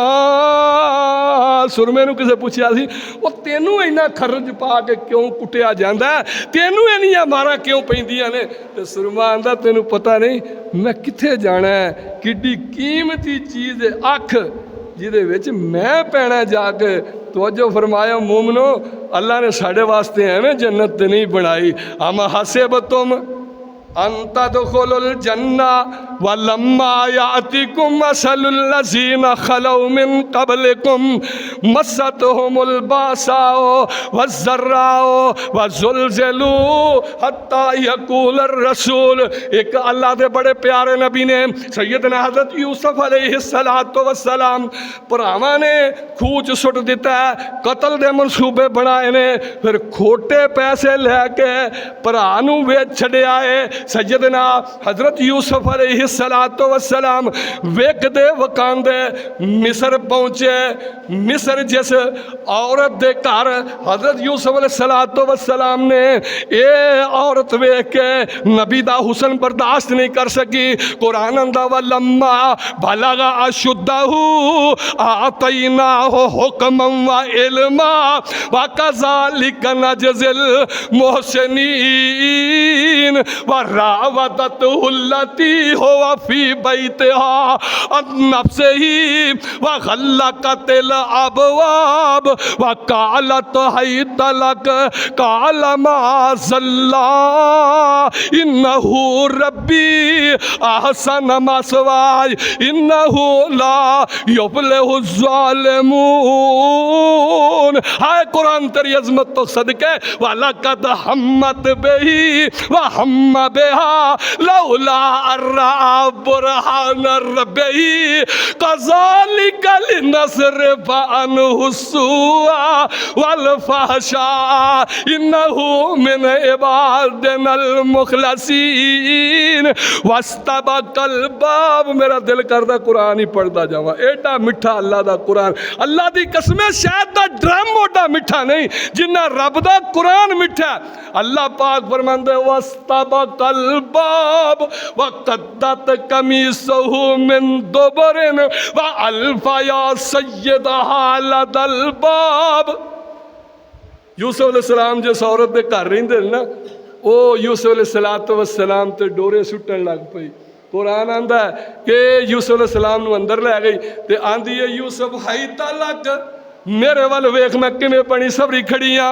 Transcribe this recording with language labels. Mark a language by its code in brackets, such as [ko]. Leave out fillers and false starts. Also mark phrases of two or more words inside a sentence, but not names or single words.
[pa] ਸੁਰਮੇ ਨੂੰ ਕਿਸੇ ਪੁੱਛਿਆ ਸੀ, ਵੋ ਤੈਨੂੰ ਇੰਨਾ ਖ਼ਰਚ ਪਾ ਕੇ ਕਿਉਂ ਕੁੱਟਿਆ ਜਾਂਦਾ, ਤੈਨੂੰ ਇੰਨੀਆਂ ਮਾਰਾਂ ਕਿਉਂ ਪੈਂਦੀਆਂ ਨੇ? ਤੇ ਸੁਰਮਾ ਆਂਹਦਾ ਤੈਨੂੰ ਪਤਾ ਨਹੀਂ ਮੈਂ ਕਿੱਥੇ ਜਾਣਾ ਹੈ, ਕਿੱਡੀ ਕੀਮਤੀ ਚੀਜ਼ ਅੱਖ ਜਿਹਦੇ ਵਿੱਚ ਮੈਂ ਪੈਣਾ ਜਾ ਕੇ। ਤਵੱਜੋ ਫ਼ਰਮਾਇਆ ਮੋਮਨੋ, ਅੱਲਾਹ ਨੇ ਸਾਡੇ ਵਾਸਤੇ ਐਵੇਂ ਜੰਨਤ ਤੇ ਨਹੀਂ ਬਣਾਈ। [ar] أم حسبتم أن تدخلوا الجنة ولما يأتكم مثل الذين خلوا من قبلكم مستهم البأساء والضراء وزلزلوا حتى يقول الرسول. [pa] ਏਕ ਅੱਲਾਹ ਕੇ ਬੜੇ ਪਿਆਰੇ ਨਬੀ ਨੇ ਸੱਯਦਨਾ ਹਜ਼ਰਤ ਯੂਸੁਫ਼ [ar] عليه الصلاة والسلام [pa] ਭਰਾਵਾਂ ਨੇ ਖੂਚ ਸੁੱਟ ਦਿੱਤਾ, ਕਤਲ ਦੇ ਮਨਸੂਬੇ ਬਣਾਏ ਨੇ, ਫਿਰ ਖੋਟੇ ਪੈਸੇ ਲੈ ਕੇ ਭਰਾ ਨੂੰ ਵੇਚ ਛੱਡਿਆ ਹੈ। ਸੱਯਦਨਾ ਹਜ਼ਰਤ ਯੂਸੁਫ਼ [ar] عليه الصلاة والسلام [pa] ਵੇਖਦੇ ਵਿਕਾਂਦੇ ਮਿਸਰ ਪਹੁੰਚੇ। ਮਿਸਰ ਜਿਸ ਔਰਤ ਦੇ ਘਰ ਹਜ਼ਰਤ ਯੂਸੁਫ਼ [ar] عليه الصلاة والسلام [pa] ਨੇ ਯੇ ਔਰਤ ਵੇਖ ਕੇ ਨਬੀ ਦਾ ਹੁਸਨ ਬਰਦਾਸ਼ਤ ਨਹੀਂ ਕਰ ਸਕੀ। ਕੁਰਾਨ ਆਂਹਦਾ [ar] ولما بلغ أشده آتيناه حكما وعلما وكذلك نجزي المحسنين. زوجٍ وراودته التي هو في بيتها عن نفسه وغلّقت الأبواب وقالت هيت لك قال معاذ الله إنه ربي أحسن مثواي إنه لا يفلح الظالمون. [pa] ਹਾਏ ਕੁਰਾਨ ਤੇਰੀ ਅਜ਼ਮਤ ਤੋ ਸਦਕੇ [ar] ولقد همت به وهم بها لولا أن رأى برهان ربه كذلك لنصرف عنه السوء والفحشاء إنه من عبادنا المخلصين واستبقا الباب. [pa] ਮੇਰਾ ਦਿਲ ਕਰਦਾ ਕੁਰਾਨ ਹੀ ਪੜ੍ਹਦਾ ਜਾਵਾਂ, ਏਡਾ ਮਿੱਠਾ ਅੱਲਾਹ ਦਾ ਕੁਰਾਨ। ਅੱਲਾਹ ਦੀ ਕਸਮੇਂ ਸ਼ਾਇਦ ਦਾ ਡਰਮ ਓਡਾ ਮਿੱਠਾ ਨਹੀਂ ਜਿੰਨਾ ਰੱਬ ਦਾ ਕੁਰਾਨ ਮਿੱਠਾ। ਅੱਲਾਹ ਪਾਕ ਫ਼ਰਮਾਂਦੇ [ar] واستبقا الباب وقدت قميصه من دبر وألفيا سيدها لدى الباب. [pa] ਯੂਸੁਫ਼ ਅਲੈਹਿੱਸਲਾਮ ਜਿਸ ਔਰਤ ਦੇ ਘਰ ਰਹਿੰਦੇ ਨਾ, ਵੋ ਯੂਸੁਫ਼ ਅਲੈਹਿੱਸਲਾਮ ਤੇ ਡੋਰੇ ਸੁੱਟਣ ਲੱਗ ਪਈ। ਕੁਰਾਨ ਆਂਹਦਾ ਹੈ ਕਿ ਯੂਸੁਫ਼ ਅਲੈਹਿੱਸਲਾਮ ਨੂੰ ਅੰਦਰ ਲੈ ਗਈ ਤੇ ਆਂਹਦੀ ਹੈ ਯੂਸੁਫ਼ [ar] هيت لك [pa] ਮੇਰੇ ਵਾਲ ਵੇਖ ਮੈਂ ਕਿਵੇਂ ਬਣੀ ਸਬਰੀ ਖੜ੍ਹੀ ਹਾਂ।